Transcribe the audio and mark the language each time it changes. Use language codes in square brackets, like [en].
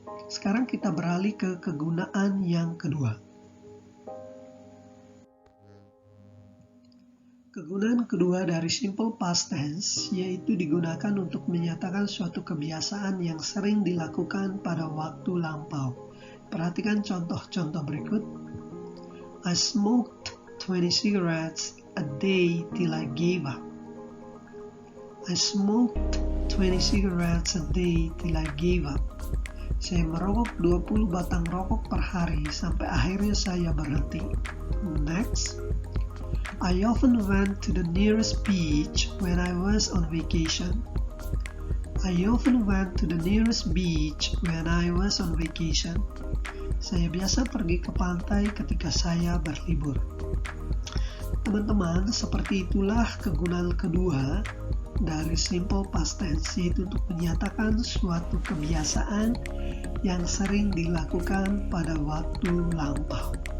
[id] Sekarang kita beralih ke kegunaan yang kedua. Kegunaan kedua dari simple past tense yaitu digunakan untuk menyatakan suatu kebiasaan yang sering dilakukan pada waktu lampau. Perhatikan contoh-contoh berikut. [en] I smoked 20 cigarettes a day till I gave up. I smoked 20 cigarettes a day till I gave up. [id] Saya merokok 20 batang rokok per hari sampai akhirnya saya berhenti. [en] Next, I often went to the nearest beach when I was on vacation. I often went to the nearest beach when I was on vacation. [id] Saya biasa pergi ke pantai ketika saya berlibur. Teman-teman, seperti itulah kegunaan kedua dari simple past tense, yaitu untuk menyatakan suatu kebiasaan yang sering dilakukan pada waktu lampau.